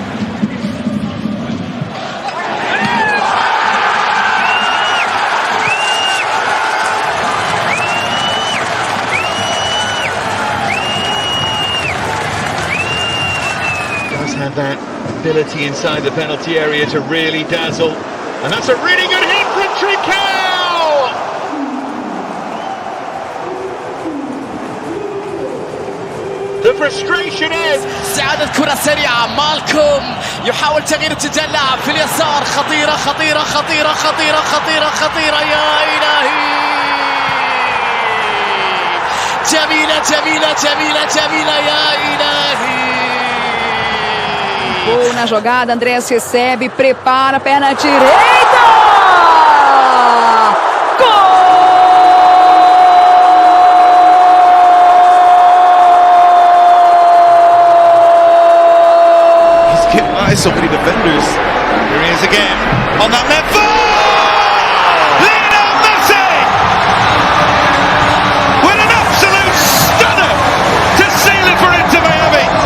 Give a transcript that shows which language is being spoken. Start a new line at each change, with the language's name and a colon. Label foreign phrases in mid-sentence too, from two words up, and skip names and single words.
English: Does have that ability inside the penalty area to really dazzle, and that's a really good hit from Trincao! The frustration ends.
Arabic: استعادت كرة سريعة مالكوم يحاول تغيير اتجاه اللاعب في اليسار خطيرة خطيرة خطيرة خطيرة خطيرة خطيرة يا إلهي جميلة جميلة جميلة جميلة يا إلهي.
Portuguese: Gol na jogada, Andrés recebe, prepara, perna direita! Gol!
English: He's getting by so many defenders. Here he is again on that left foot! Lionel Messi! With an absolute stunner to seal it for Inter Miami!